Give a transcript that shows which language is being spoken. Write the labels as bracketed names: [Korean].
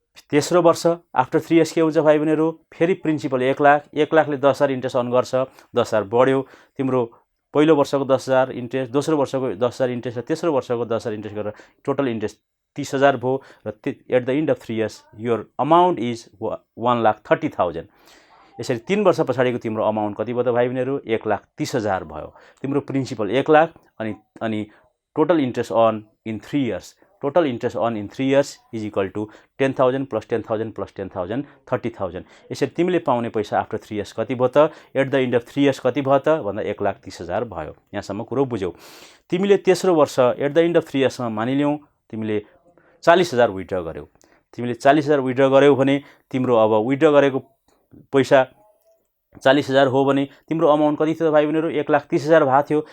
[Nepali] तेस्रो वर्ष after 3 years के हुन्छ भाइ बहिनीहरू, फेरि प्रिन्सिपल 1 लाख, 1 लाखले 10,000 इन्ट्रेस्ट अर्न गर्छ। 10,000 बढ्यो, तिम्रो पहिलो वर्षको 10,000 इन्ट्रेस्ट, दोस्रो वर्षको 10,000 इन्ट्रेस्ट र तेस्रो वर्षको 10,000 इन्ट्रेस्ट गरेर टोटल इन्ट्रेस्ट 30,000 भयो र [English] At the end of 3 years your amount is 1,30,000। [Nepali] यसरी 3 वर्ष पछाडिको तिम्रो अमाउन्ट कति भयो त भाइ बहिनीहरू, 1,30,000 भयो। तिम्रो प्रिन्सिपल 1 लाख अनि [English] Total interest earn in 3 years, total interest earn in 3 years is equal to 10,000 plus 10,000 plus 10,000 30,000। [Nepali] यसरी तिमीले पाउने पैसा आफ्टर 3 इयर्स कति भयो त, at the and of 3 years कति भयो त भन्दा 1,30,000 भयो। यहाँसम्म कुरो बुझ्यौ। तिमीले तेस्रो वर्ष एट द एन्ड अफ 3 इयर्समा मानिलियौ तिमीले 40,000 विथड्र गर्यौ। तिमीले 40,000 विथड्र गर्यौ भने तिम्रो अब विथड्र गरेको पैसा 40,000 हो भने तिम्रो अमाउन्ट कति थियो भाइ बहिनीहरू, 1,30,000 भएको थियो।